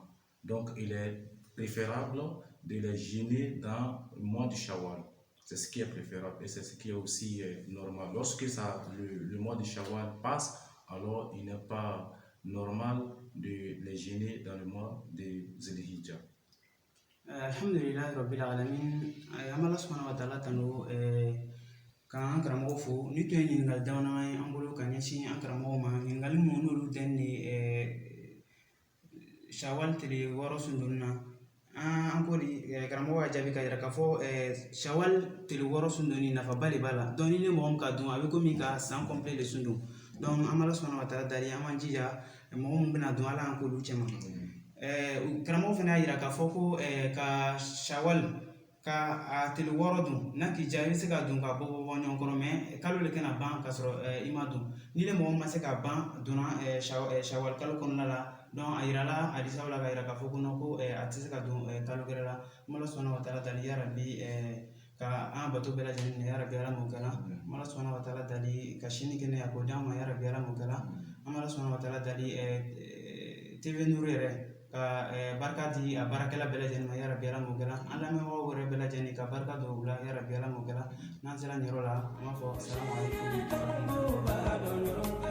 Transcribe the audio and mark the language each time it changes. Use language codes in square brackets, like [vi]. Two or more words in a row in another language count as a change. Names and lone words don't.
[fr] Donc, il est préférable de les jeûner dans le mois du Shawwal. C'est ce qui est préférable et c'est ce qui est aussi normal. Lorsque le mois du Shawwal passe, alors il n'est pas normal de les jeûner dans le mois de Zulhijja. [ar] الحمد لله رب العالمين. الله سبحانه وتعالى [bm] tanu kan karamɔgɔ fo ni tun ye ɲininkali damadama ye an bolo ka ɲɛsin an karamɔgɔw ma, ɲininkali minnu n'olu tɛ ni Shawwal tile 6 sun donni na an ko de karamɔgɔ ka jaabi ka yira k'a fɔ Shawwal tile 6 sun donni nafaba de b'a la, donc ni mɔgɔ min ka dun a bɛ komi ka san complet de sun don, donc an [ar] الله سبحانه وتعالى [bm] dali an b'an jija mɔgɔ min bɛna dun Ala an k'olu cɛ ma. Karamɔgɔ fana y'a yira k'a fɔ ko ka Shawwal ka a tile 6 dun n'a k'i diya i bɛ se ka dun ka bɔ ɲɔgɔn kɔrɔ, mais kalo de kana ban k'a sɔrɔ i ma dun. Ni mɔgɔ ma se ka ban donna Shawwal kalo kɔnɔna la donc a yirala hadisaw la ka yira k'a fɔ ko non ko a tɛ se ka don kalo gɛrɛ la [ar] الله سبحانه وتعالى [bm] dali [ar] يا ربي [bm] ka an bato bɛɛ lajɛlen minɛ [ar] يا ربي [bm] Ala m'o kɛla [ar] الله سبحانه وتعالى [bm] dali ka sini kɛnɛya k'o d'an ma [ar] يا ربي [bm] Ala m'o kɛla [ar] الله سبحانه وتعالى [bm] dali TV Nuru yɛrɛ ka barika di a baarakɛla bɛɛ lajɛlen ma [ar] يا ربي [bm] Ala m'o kɛla an lamɛnbagaw yɛrɛ bɛɛ lajɛlen ka barika don u la [ar] يا ربي [bm] Ala m'o kɛla n'an sera nin yɔrɔ la an b'a fɔ [ar] السلام عليكم.